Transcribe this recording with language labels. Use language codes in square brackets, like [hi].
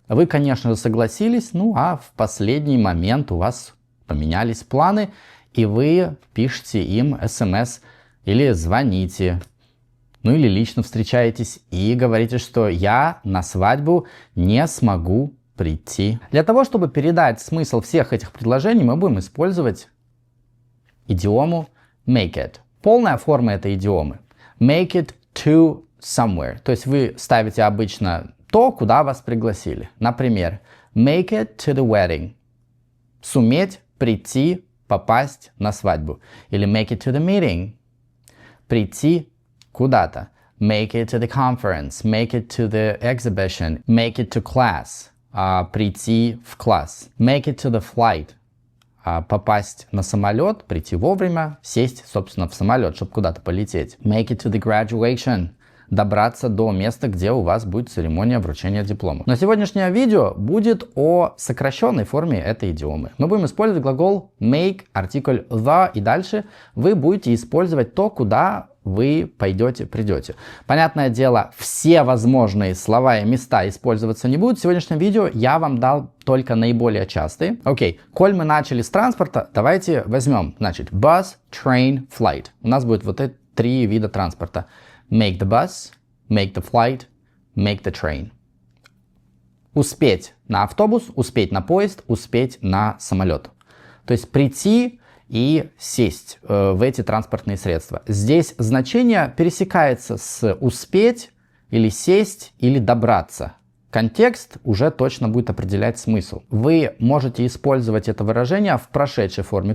[ru] Вы, конечно же, согласились, ну а в последний момент у вас поменялись планы, и вы пишете им смс или звоните, ну или лично встречаетесь и говорите, что я на свадьбу не смогу прийти. Для того, чтобы передать смысл всех этих предложений, мы будем использовать идиому make it. Полная форма этой идиомы. [en] Make it to somewhere. [ru] То есть вы ставите обычно то, куда вас пригласили. Например, [en] make it to the wedding. [ru] Суметь прийти, попасть на свадьбу. Или [en] make it to the meeting. [ru] Прийти куда-то. [en] Make it to the conference. Make it to the exhibition. Make it to class. [ru] Прийти в класс. [en] Make it to the flight. [ru] Попасть на самолет, прийти вовремя, сесть, собственно, в самолет, чтобы куда-то полететь. [en] Make it to the graduation. [ru] Добраться до места, где у вас будет церемония вручения диплома. Но сегодняшнее видео будет о сокращенной форме этой идиомы. Мы будем использовать глагол make, артикль the, и дальше вы будете использовать то, куда вы пойдете, придете. Понятное дело, все возможные слова и места использоваться не будут. В сегодняшнем видео я вам дал только наиболее частые. Окей, коль мы начали с транспорта, давайте возьмем, значит, [en] bus, train, flight. [ru] У нас будет вот эти три вида транспорта. [en] Make the bus, make the flight, make the train. [ru] Успеть на автобус, успеть на поезд, успеть на самолет. То есть прийти и сесть в эти транспортные средства. Здесь значение пересекается с успеть, или сесть, или добраться. Контекст уже точно будет определять смысл. Вы можете использовать это выражение в прошедшей форме.